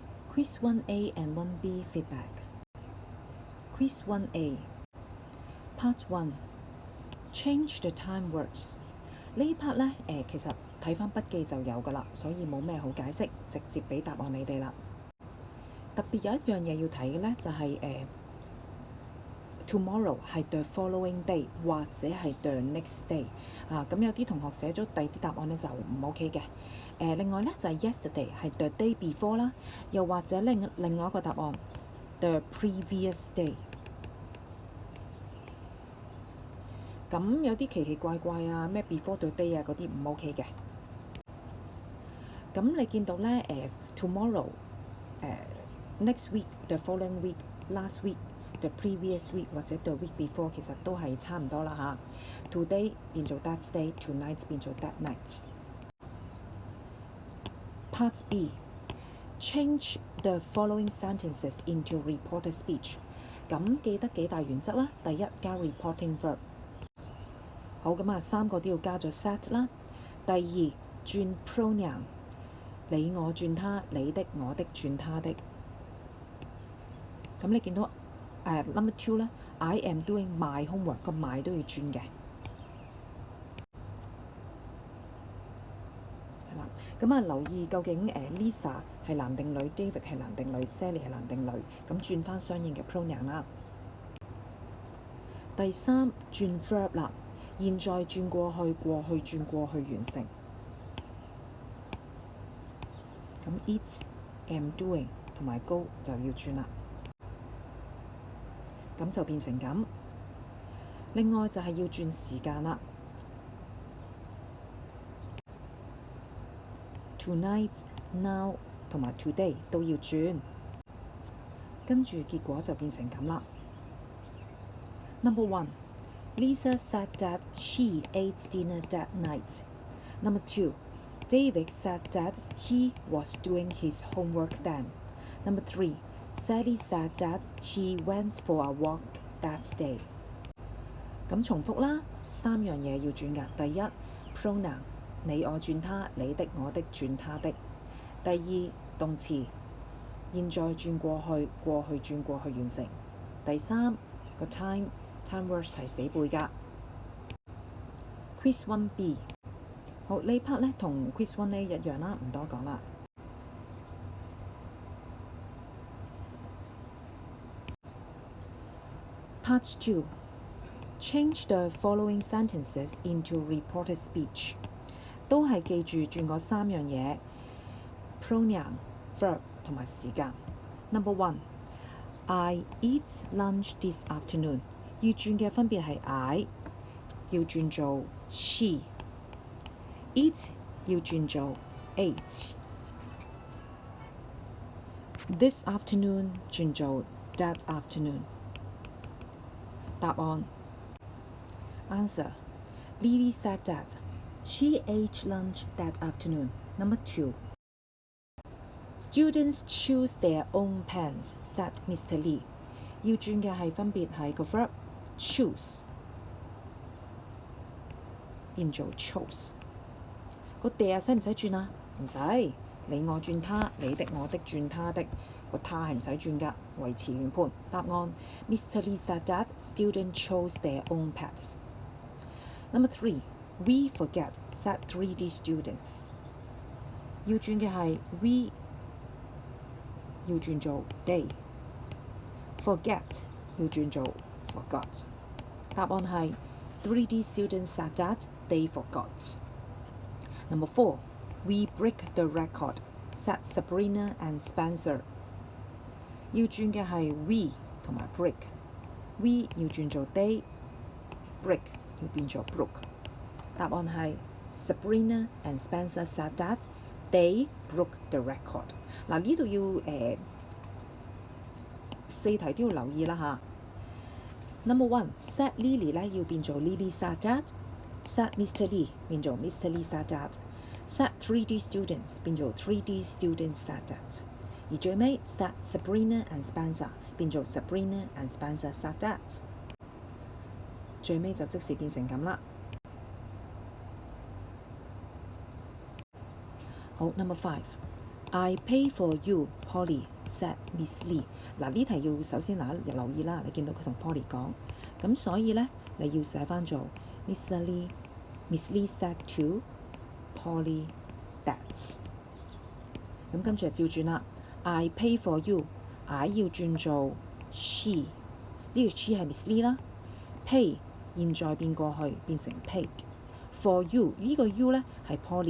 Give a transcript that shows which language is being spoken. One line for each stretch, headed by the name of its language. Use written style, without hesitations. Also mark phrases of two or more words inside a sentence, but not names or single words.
English: Quiz 1A and 1B feedback. Quiz 1A Part 1 Change the time words
Cantonese: 呢 part 呢，其實睇返筆記就有㗎啦，所以冇咩好解釋，直接俾答案你哋啦。特別有一樣嘢要睇嘅呢，就係tomorrow 係
English: the following day
Cantonese: 或者係
English: the next day
Cantonese: 咁有啲同學寫咗第二啲答案呢就唔 OK 嘅。另外呢，就係 yesterday 係
English: the day before
Cantonese: 啦，又或者另外一個答案
English: the previous day。
Cantonese: 咁有啲奇奇怪怪啊，咩
English: before the day
Cantonese: 啊嗰啲唔 OK 嘅。咁你見到呢
English: tomorrow next week the following week last week。The previous week 或者 the week before
Cantonese: 其實都係差唔多啦嚇。
English: Today 變做 that day， tonight 變做 that night。Part B Change the following sentences into reported speech。
Cantonese: 咁記得幾大原則啦。第一加
English: reporting verb。
Cantonese: 好咁啊，3個都要加咗 set 啦。第二轉 pronoun， 你我轉他，你的我的轉他的。咁你見到
English: number 2咧 ，I am doing my homework，
Cantonese: 個 my 都要轉嘅。係啦，咁留意究竟Lisa 係男定女 ，David 係男定女 ，Sally 係男定女，咁轉翻相應嘅 pronoun 啦。第3轉 verb 啦，現在轉過去，過去轉過去完成。咁 eat、
English: am doing
Cantonese: 同埋 go 就要轉啦。咁就變成咁。另外就係要轉時間啦。
English: Tonight、now
Cantonese: 同埋 today 都要轉，跟住結果就變成咁啦。
English: Number 1 Lisa said that she ate dinner that night. Number 2 David said that he was doing his homework then. Number 3Sally said that she went for a walk that day。
Cantonese: 咁重複啦，3樣嘢要轉㗎。第一 pronoun， 你我轉他，你的我的轉他的。第二動詞，現在轉過去，過去轉過去完成。第三個
English: time words
Cantonese: 係死背㗎。Quiz 1B 好，呢 part 呢同 Quiz 1A 一樣啦，唔多講啦。
English: Part 2 Change the following sentences into reported speech。
Cantonese: 都係記住轉嗰3樣嘢
English: pronoun、verb
Cantonese: 同埋時間。
English: Number 1 I eat lunch this afternoon。
Cantonese: 要轉嘅分別係 I 要轉做 she， eat 要轉做 ate，
English: this afternoon
Cantonese: 轉做
English: that afternoon。答案 Answer Lily said that she ate lunch that afternoon. Number 2 Students choose their own pens, said Mr. Lee。
Cantonese: 要轉嘅係分別係個
English: verb choose
Cantonese: 變做 chose。個 there 使唔使轉啊？唔使，你我轉他，你的我的轉他的。個他係唔使轉㗎，維持原判。
English: 答案 Mr. Lee said that students chose their own pens。 Number 3 We forget, said 3D students。
Cantonese: 要轉嘅係 we 要轉做 they， forget 要轉做 forgot。答案係
English: 3D students said that they forgot。 Number 4 We break the record, said Sabrina and Spencer。
Cantonese: 要轉嘅係 we 同埋 break， we 要轉做 they， break 要變做 broke。答案係
English: Sabrina and Spencer said that they broke the record。
Cantonese: 嗱，呢度要4題都要留意啦嚇。
English: Number 1 said Lily
Cantonese: 咧要變做
English: Lily said that， said Mr. Lee 變做 Mr. Lee said that， said 3D students 變做 3D students said that。
Cantonese: 而最尾
English: said Sabrina and Spencer 變做 Sabrina and Spencer said that。
Cantonese: 最尾就即時變成咁啦。
English: 好 Number 5 I pay for you, Polly said Miss Lee。
Cantonese: 嗱，呢題要首先留意啦，你見到佢同 Polly 講，咁所以咧你要寫翻做 Mr.
English: Lee。Miss Lee said to Polly that。
Cantonese: 咁跟住就照轉啦。
English: I pay for you，
Cantonese: I 要轉做 she， 呢個 she 係 Miss Lee 啦。Pay 現在變過去變成 paid。
English: For you
Cantonese: 呢個 you 咧係 Polly。